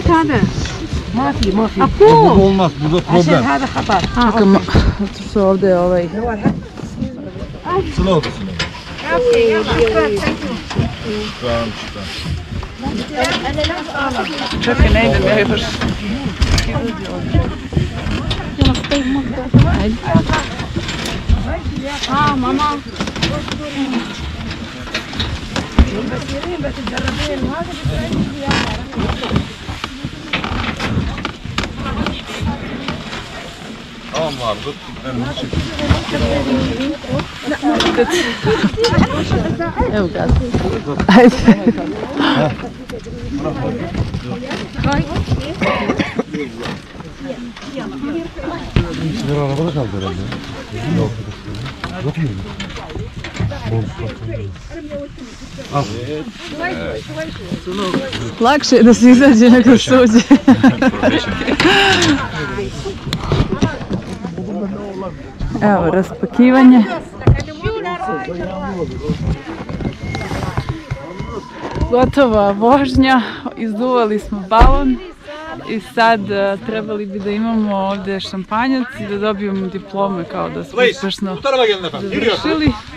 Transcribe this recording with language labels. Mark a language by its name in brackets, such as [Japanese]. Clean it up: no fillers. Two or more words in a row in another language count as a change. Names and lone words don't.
[Turkish] Bu olmaz, burada problem. [Serbian] Čekamo, zato što ovdje je ovaj... Slow. Čekaj, ne idem ja još. Ajde. Mama. [Turkish] Tamam abi, dur. [Serbian] Evo gaz. Ajde. [Turkish] Sizler arabada kaldı herhalde. Yok mu? Al. [Serbian] Lakše je da se izađe nego se uđe. Evo, raspakivanje. Gotova vožnja, izduvali smo balon i sad trebali bi da imamo ovdje šampanjac i da dobijemo diplome kao da smo uspešno završili.